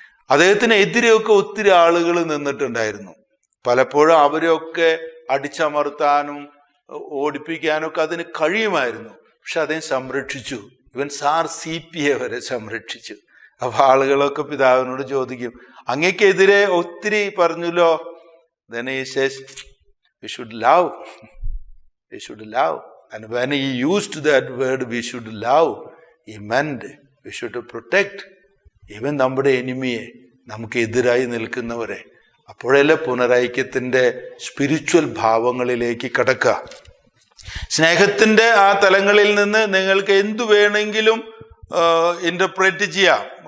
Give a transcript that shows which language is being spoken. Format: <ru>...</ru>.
<ml>അദ്ദേഹത്തിനെതിരെയൊക്കെ ഒത്തിരി ആളുകൾ നിന്നിട്ടുണ്ടായിരുന്നു. പലപ്പോഴും അവരെയൊക്കെ അടിച്ചമർത്താനും ഓടിപ്പിക്കാനും ഒക്കെ അതിന് കഴിയുമായിരുന്നു. പക്ഷെ അദ്ദേഹം സംരക്ഷിച്ചു. ഇവൻ സാർ CPA വരെ സംരക്ഷിച്ചു. അപ്പൊ ആളുകളൊക്കെ പിതാവിനോട് ചോദിക്കും, അങ്ങക്കെതിരെ ഒത്തിരി പറഞ്ഞല്ലോ.</ml> <en>Then he says, we should love. We should love. And when he used that word, we should love, he meant we should protect.</en> <ml>Even നമ്മുടെ എനിമിയെ, നമുക്ക് എതിരായി നിൽക്കുന്നവരെ. അപ്പോഴല്ലേ പുനരൈക്യത്തിന്റെ സ്പിരിച്വൽ ഭാവങ്ങളിലേക്ക് കടക്കുക. സ്നേഹത്തിന്റെ ആ തലങ്ങളിൽ നിന്ന് നിങ്ങൾക്ക് എന്തു വേണമെങ്കിലും ഇന്റർപ്രറ്റ് ചെയ്യാം.</ml>